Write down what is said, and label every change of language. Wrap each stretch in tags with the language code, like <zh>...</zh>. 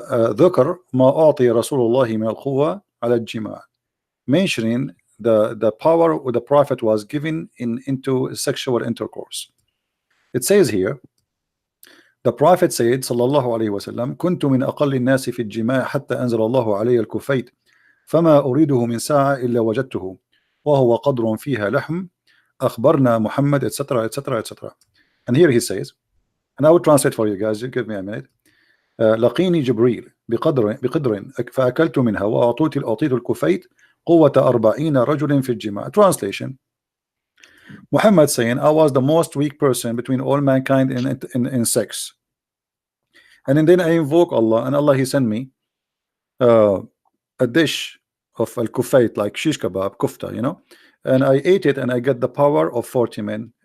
<ar>ذكر ما أعطي رسول الله من القوة على الجماع,</ar> <en>mentioning the power the Prophet was given into sexual intercourse. It says here, the Prophet said</en> <ar>صلى الله عليه وسلم كنت من أقل الناس في الجماع حتى أنزل الله علي الكفيت فما أريده من ساعة إلا وجدته وهو قدر فيها لحم أخبرنا محمد etc etc etc.</ar> <en>And here he says, and I will translate for you guys, you give me a minute.</en> <ar>لقيني جبريل بقدر فأكلت منها وأعطيت الكفيت قوة 40 رجل في الجماع.</ar> <en>Translation: Muhammad saying, I was the most weak person between all mankind in sex, and then I invoke Allah, and Allah he sent me a dish of al-kufayt, like shish kebab, kufta, and I ate it and I get the power of 40 men.</en>